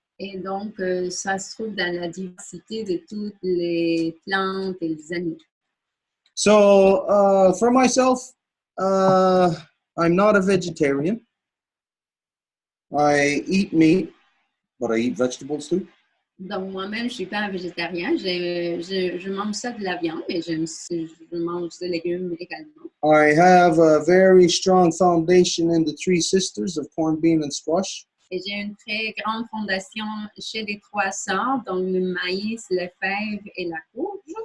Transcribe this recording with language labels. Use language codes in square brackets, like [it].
[fr] Et donc, ça se trouve dans la diversité de toutes les plantes et les animaux. [en] So, for myself, I'm not a vegetarian. I eat meat, but I eat vegetables too. [fr] Donc, moi-même, je ne suis pas un végétarien. Je mange ça de la viande, mais je mange des légumes également. [en] I have a very strong foundation in the three sisters of corn, bean, and squash. [fr] Et j'ai une très grande fondation chez les trois sœurs, donc le maïs, le fève et la courge.